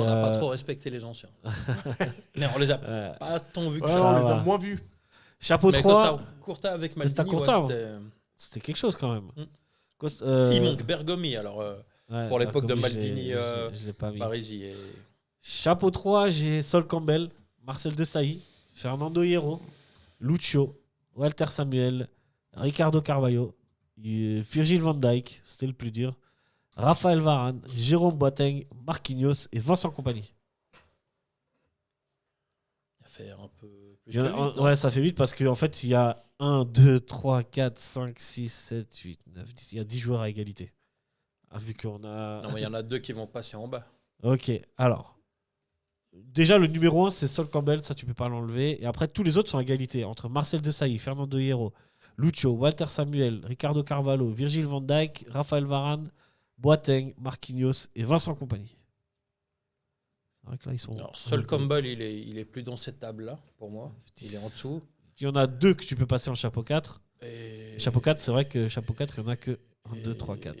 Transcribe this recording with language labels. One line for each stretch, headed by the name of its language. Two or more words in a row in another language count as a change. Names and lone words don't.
French: On n'a pas trop respecté les anciens. Mais on les a pas tant vus que Ouais, ça. on Ça les a va. moins vus. Chapeau Mais 3, Costa Curta avec Costa Maldini, Curta, c'était- c'était quelque chose quand même. Mm. Il il manque Bergomi, alors pour l'époque de Maldini, je l'ai pas mis. Parisi. Et... Chapeau 3, j'ai Sol Campbell, Marcel Desailly, Fernando Hierro, Lucio, Walter Samuel, Ricardo Carvalho, Virgil van Dijk, c'était le plus dur, Raphaël Varane, Jérôme Boateng, Marquinhos et Vincent Kompany. Ça fait un peu plus Il y en a- que 8, non ouais, ça fait 8 parce qu'en fait, il y a 1, 2, 3, 4, 5, 6, 7, 8, 9, 10. Il y a 10 joueurs à égalité. Ah, vu qu'on a. Non, mais il y en a 2 qui vont passer en bas. Ok, alors. Déjà, le numéro 1, c'est Sol Campbell, ça tu peux pas l'enlever. Et après, tous les autres sont à égalité entre Marcel Desailly, Fernando Hierro, Lucio, Walter Samuel, Ricardo Carvalho, Virgil van Dijk, Raphaël Varane, Boateng, Marquinhos et Vincent Kompany. C'est vrai que là, ils sont. Alors, Sol Campbell, il est plus dans cette table-là, pour moi. Il est en 10. dessous. Il y en a 2 que tu peux passer en chapeau 4. Et... Chapeau 4, c'est vrai que chapeau 4, il n'y en a que 1, 2, 3, 4.